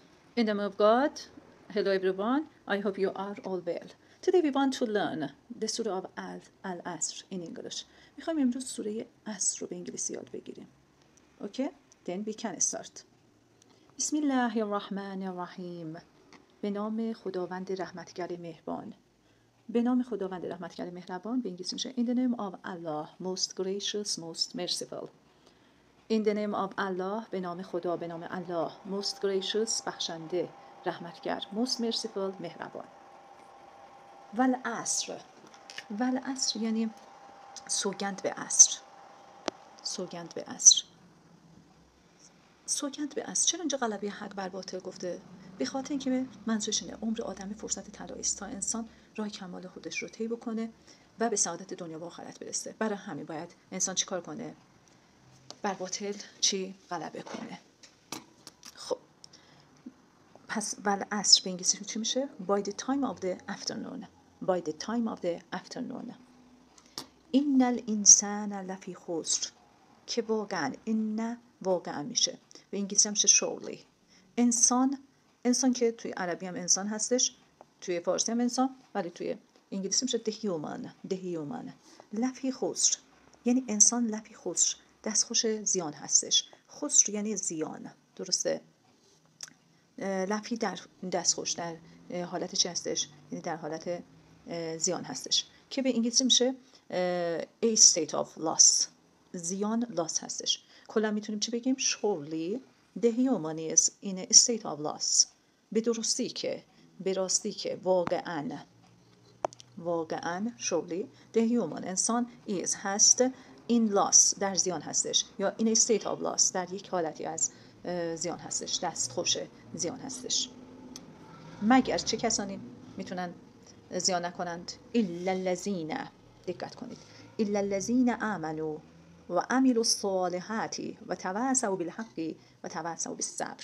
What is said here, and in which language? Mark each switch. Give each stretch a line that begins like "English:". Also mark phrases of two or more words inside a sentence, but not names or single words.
English: In the name of God, hello everyone. I hope you are all well. Today we want to learn the Surah of Al-Asr in English.
Persian: میخوایم امروز سوره عصر رو به انگلیسی یاد بگیریم.
English: Okay? Then we can start.
Arabic: بسم الله الرحمن الرحیم.
Persian: به نام خداوند رحمتگر مهربان. به نام خداوند رحمتگر مهربان به انگلیسی میشه
English: In the name of Allah, most gracious, most merciful. In the name of Allah،
Persian: به نام خدا، به نام الله.
English: Most gracious،
Persian: بخشنده، رحمتگر.
English: Most merciful،
Persian: مهربان.
Arabic: والعصر.
Persian: والعصر یعنی سوگند به عصر. سوگند به عصر. سوگند به عصر. چرا اینجا غلبه حق بر باطل گفته؟ به خاطر اینکه منظورش اینه عمر آدمی فرصت طلایی است تا انسان راه کمال خودش رو طی بکنه و به سعادت دنیا و آخرت برسه. برای همین باید انسان چیکار کنه؟ بر باطل غلبه کنه. خب پس والعصر به انگلیسی چی میشه؟
English: By the time of the afternoon. By the time of the afternoon.
Arabic: این الانسان لفی خسر.
Persian: که واقعا میشه. به انگلیسی هم میشه surely. انسان که توی عربی هم انسان هستش، توی فارسی هم انسان، ولی توی انگلیسی میشه
English: the human.
Arabic: لفی خسر
Persian: یعنی
Arabic: انسان لفی خسر،
Persian: دستخوش زیان هستش. خسر یعنی زیان، درسته؟ لفی در دستخوش در حالت چی هستش؟ یعنی در حالت زیان هستش که به انگلیسی میشه
English: a state of loss.
Persian: زیان loss هستش. کلا میتونیم چی بگیم؟
English: surely the human is in a state of loss.
Persian: به درستی که، به راستی که، واقعا
English: surely the human
Persian: انسان is هست
English: in loss
Persian: در زیان هستش، یا
English: in a state of loss
Persian: در یک حالتی از زیان هستش، دستخوش زیان هستش. مگر چه کسانی میتونن زیان نکنند؟
Arabic: الا الذین،
Persian: دقت کنید،
Arabic: الا الذین آمنوا و عملوا الصالحات و تواصوا بالحق و تواصوا بالصبر.